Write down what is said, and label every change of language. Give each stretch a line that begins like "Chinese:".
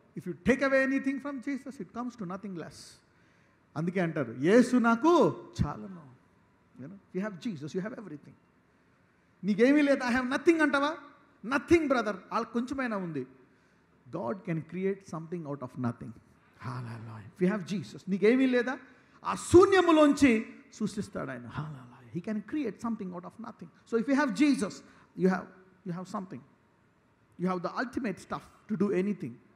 English: If you take away anything from Jesus, it comes to nothing less.
Telugu: అందుకే అంటారు, యేసు నాకు చాలును.
English: You have Jesus, you have everything.
Telugu: నీకేమీ లేదు,
English: I have nothing
Telugu: అంటావా? నథింగ్ బ్రదర్, వాళ్ళకి కొంచెమైనా ఉంది.
English: God can create something out of nothing. Hallelujah. If you have Jesus,
Telugu: నీకేమీ లేదా, ఆ శూన్యములోంచి సృష్టిస్తాడు ఆయన.
English: Hallelujah. He can create something out of nothing. So if you have Jesus, you have something. You have the ultimate stuff to do anything.